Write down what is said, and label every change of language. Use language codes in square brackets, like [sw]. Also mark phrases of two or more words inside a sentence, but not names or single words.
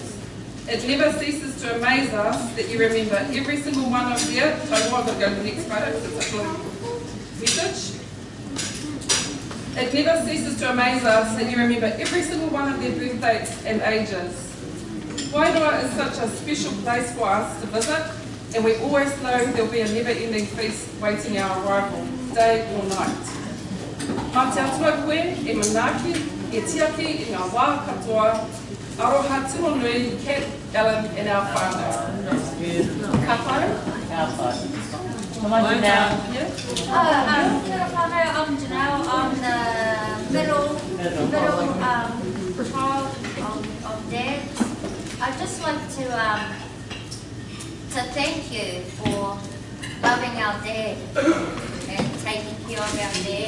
[en] It never ceases to amaze us that you remember every single one of their, so I'm going to go to the next photo because it's a little message. It never ceases to amaze us that you remember every single one of their birthdays and ages. Wairua is such a special place for us to visit, and we always know there'll be a never-ending feast waiting our arrival, day or night. [mi] Mā te atua koe, e manaaki, e tiaki, i ngā wā katoa, aroha tino nui, [en] Kat, Ellen, and our whānau. [mi] Kapai? [en] Come on, Janelle. Yeah? [mi] Kia ora whānau, [en] I'm Janelle. I'm the middle child of Dad. I'd just like to thank you for loving our dad and taking care of our dad.